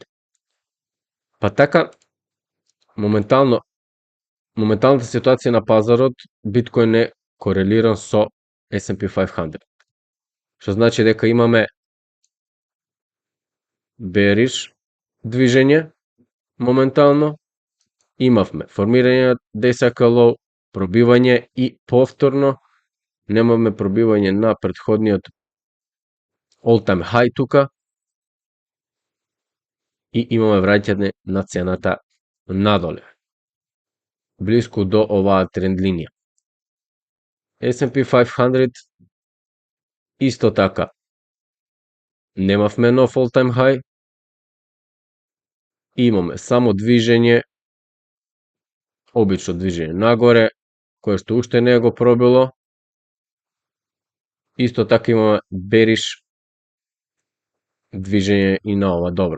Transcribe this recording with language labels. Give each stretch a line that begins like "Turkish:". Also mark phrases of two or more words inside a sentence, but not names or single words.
Macedonian: Па така, моменталната ситуација на пазарот, биткоин е корелиран со S&P 500, што значи дека имаме bearish движење моментално, имавме формирање
English: DSK low,
Macedonian: пробивање и повторно немаме пробивање на претходниот
English: all time high
Macedonian: тука и имаме враќање на цената надоле, блиску до оваа тренд линија. S&P 500 исто така немавме нов
English: all time high,
Macedonian: имаме само движење, обично движење нагоре, кое што уште не го пробило. Исто така имаме bearish движење и на ова добро.